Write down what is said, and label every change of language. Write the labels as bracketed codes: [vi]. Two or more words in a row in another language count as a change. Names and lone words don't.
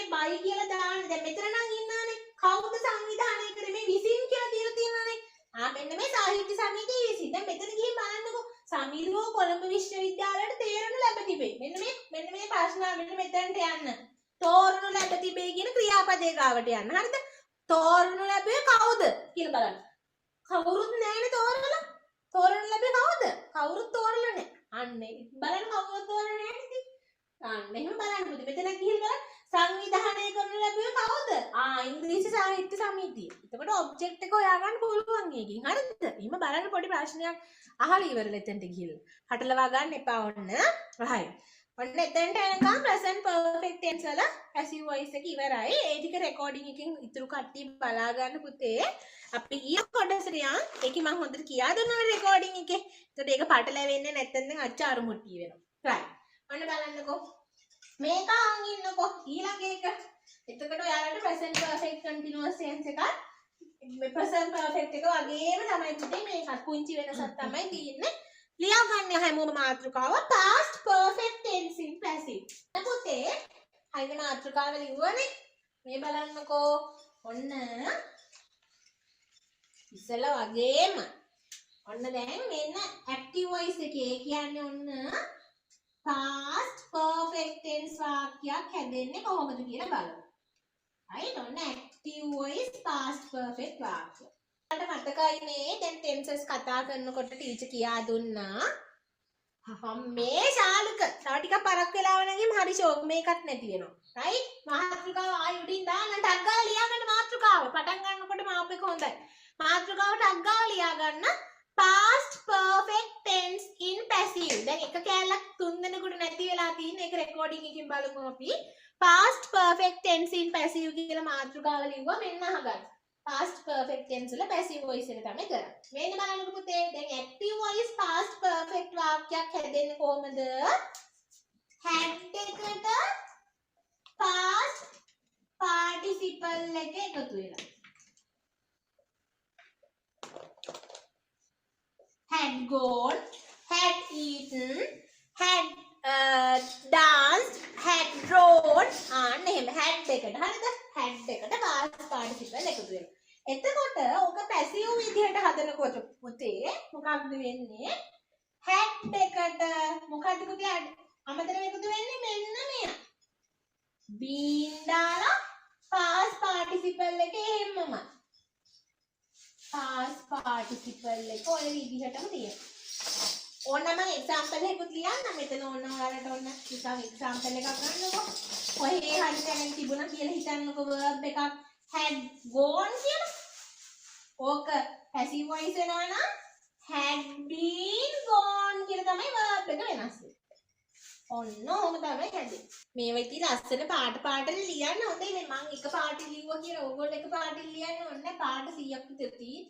[si] බයි කියලා දාන්න දැන් මෙතන නම් ඉන්නානේ කවුද සංවිධානය කරේ මේ විසින් කියලා දීලා තියෙනවානේ මෙන්න මේ සාහිත්‍ය සමිතිය විසින් දැන් මෙතන ගිහින් බලන්නකෝ සමීරෝ කොළඹ විශ්වවිද්‍යාලයට තේරෙන්න ලැබ තිබේ මෙන්න මේ ප්‍රශ්න මෙන්න මෙතනට යන්න තෝරනු ලැබ තිබේ කියන ක්‍රියාපදේ ගාවට යන්න හරිද තෝරනු ලැබුවේ කවුද කියලා බලන්න කවුරුත් නැහැනේ තෝරනු ලැබුවේ කවුද කවුරුත් තෝරලා නැහැ අන්නේ බලන්න කවුරුත් තෝරලා නැහැ ඉතින් අන්න එහෙම බලන්න පුතේ. මෙතන ගිහිල්ලා සංවිධානය කරන ලැබුවේ කවුද? ඉංග්‍රීසි සාහිත්‍ය සමිතිය. එතකොට ඔබ්ජෙක්ට් එක හොයාගන්න පුළුවන් එකකින්. හරිද? එහෙම බලන්න පොඩි ප්‍රශ්නයක් අහලා ඉවරලා එතනට ගිහිල්ලා. හටලවා ගන්න එපා ඔන්න. right. ඔන්න එතනට එනකම් [en] present perfect tense [si] වල [en] passive voice [si] එක ඉවරයි. ඒ ටික රෙකෝඩින් එකෙන් ඉතුරු කට්ටිය බලා ගන්න පුතේ. අපි ඊය කොටසට යන්. ඒකේ මම හොඳට කියා දුන්නා රෙකෝඩින් එකේ. එතකොට ඒක පටලැවෙන්නේ නැත්නම් දැන් අච්චාරු මුට්ටිය වෙනවා. right. ඔන්න බලන්නකෝ. මේක අහන් ඉන්නකෝ. ඊළඟ එක. එතකොට ඔයාලට [en] present perfect continuous tense [si] එකක් [en] present perfect [si] එක වගේම තමයි පුතේ මේකත් පුංචි වෙනසක් තමයි තියෙන්නේ. ලියා ගන්න හැමෝම මාතෘකාව [en] past perfect tense in passive. [si] පුතේ හයිද මාතෘකාව ලියුවනේ. මේ බලන්නකෝ. ඔන්න ඉස්සෙල්ලා වගේම ඔන්න දැන් මෙන්න [en] active voice [si] එකේ කියන්නේ ඔන්න [en] past perfect tense [si] වාක්‍යයක් හැදෙන්නේ කොහොමද කියලා බලමු. [en] right ඔන්න active voice past perfect වාක්‍ය. [si] මට මතකයි මේ දැන් tenses කතා කරනකොට ටීචර් කියා දුන්නා. මේ ශාලුක තව ටිකක් පරක් වෙලාව නැගීම හරි ෂෝක් මේකත් නැති වෙනවා. right මාතෘකාව ආයෙ උඩින් දාන්න ටක් ගාලා ලියා ගන්න මාතෘකාව. පටන් ගන්නකොට මාප් එක හොඳයි. මාතෘකාව ටක් ගාලා ලියා ගන්න [en] past perfect tense in passive. [si] දැන් එක කැලලක් තුන් දෙනෙකුට නැති වෙලා තියෙන එක රෙකෝඩින් එකකින් බලමු අපි. [en] past perfect tense in passive [si] කියලා මාතෘකාව ලිව්වා මෙන්න අහගන්න. [en] past perfect tense [si] වල [en] passive voice [si] එක තමයි කරන්නේ. මෙන්න බලන්නකො පුතේ දැන් [en] active voice past perfect [si] වාක්‍යයක් හැදෙන්නේ කොහොමද? had එකට [en] past participle [si] එක එකතු වෙලා. [en] had gone, had eaten, had danced, had drawn and එහෙම had එකට හරිද? [si] had එකට [en] past participle [si] එකතු වෙනවා. එතකොට ඔක පැසිව් විදිහට හදනකොට පුතේ මොකක්ද වෙන්නේ? had එකට මොකක්ද පුතේ අමතර එකතු වෙන්නේ මෙන්න මෙයා. been දාලා [en] past participle [si] එක එහෙමමයි. [en] past participle [si] එක ඔය විදිහටම තියෙනවා. ඕනම එක්සැම්පල් එකකුත් ලියන්න මෙතන ඕන ඔයාලට ඕන නිකන් එක්සැම්පල් එකක් ගන්නකො. ඔය හරි දැනෙන් තිබුණා කියලා හිතන්නකො verb එකක් [en] had gone [si] කියලා. ඕක [en] passive voice [si] වෙනවා නම් [en] had been gone [si] කියලා තමයි verb එක වෙනස් වෙන්නේ. ඔන්න ඔහොම තමයි හැදෙන්නේ. මේවා ඉතින් ලස්සන පාට ලියන්න හොඳයි නේ. මම එක පාටින් ලිව්වා කියලා ඕගොල්ලෝ එක පාටින් ලියන්න ඕනේ පාට 100ක් විතර තියෙන්නේ.